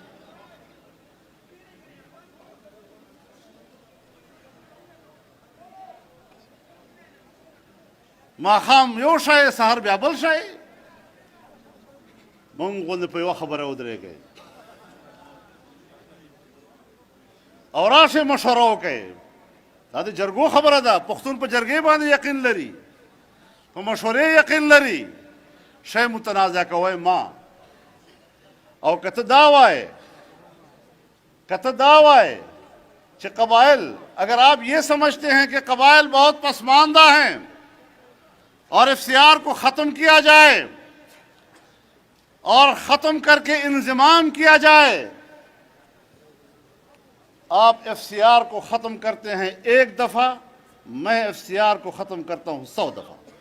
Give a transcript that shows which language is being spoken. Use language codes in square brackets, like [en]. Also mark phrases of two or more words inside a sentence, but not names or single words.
[ps] ماښام یو شی سهار بیا بل شی مونږ غوندې په یوه خبره ودرېږئ او راشئ مشوره وکئ. دا د جرګو خبره ده، پښتون په جرګې باندې یقین لري، په مشورې یقین لري. شی متنازع کوئ ما او که ته دا وائے [ur] کہ قبائل، اگر آپ یہ سمجھتے ہیں کہ قبائل بہت پسماندہ ہیں اور ایف سی آر کو ختم کیا جائے اور ختم کر کے انضمام کیا جائے، آپ ایف سی آر کو ختم کرتے ہیں ایک دفعہ، میں ایف سی آر کو ختم کرتا ہوں 100 دفعہ.